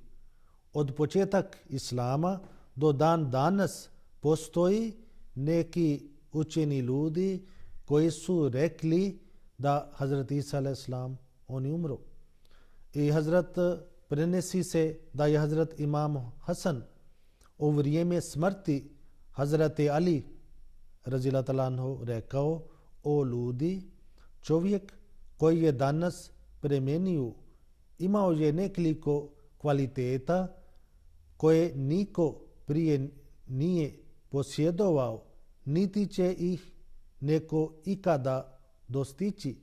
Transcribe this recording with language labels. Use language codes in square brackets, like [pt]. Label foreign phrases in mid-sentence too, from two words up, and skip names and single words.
[bs] Od početak Islama do dan danas postoji neki učeni ljudi koji su rekli da Hazrat Isa a.s. on je umro. I Hazrat prenesi se da je Hazrat Imam Hasan u vrijeme smrti Hazrat Ali [ar] رضي الله تعالى عنه [bs] rekao: o ljudi, čovjek koji je danas premenio imao je nekoliko kvaliteta koje niko prije nije posjedovao, niti će ih neko ikada dostići.